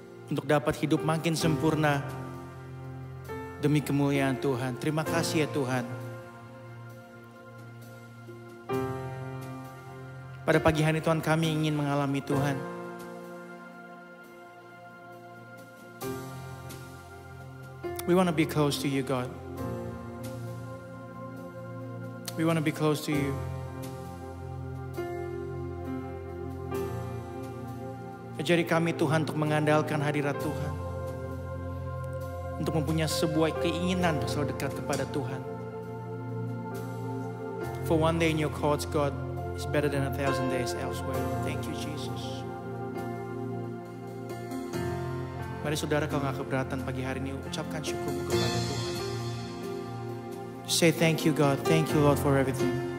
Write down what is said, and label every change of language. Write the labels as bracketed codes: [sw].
[id] Untuk dapat hidup makin sempurna demi kemuliaan Tuhan. Terima kasih ya Tuhan. Pada pagi hari Tuhan, kami ingin mengalami Tuhan. [en] We want to be close to you, God. We want to be close to you. [id] Ajari kami Tuhan untuk mengandalkan hadirat Tuhan. Untuk mempunyai sebuah keinginan untuk selalu dekat kepada Tuhan. [en] For one day in your courts, God, is better than 1,000 days elsewhere. Thank you, Jesus. [id] Mari saudara, kalau gak keberatan pagi hari ini, ucapkan syukurmu kepada Tuhan. [en] Say thank you, God. Thank you, Lord, for everything.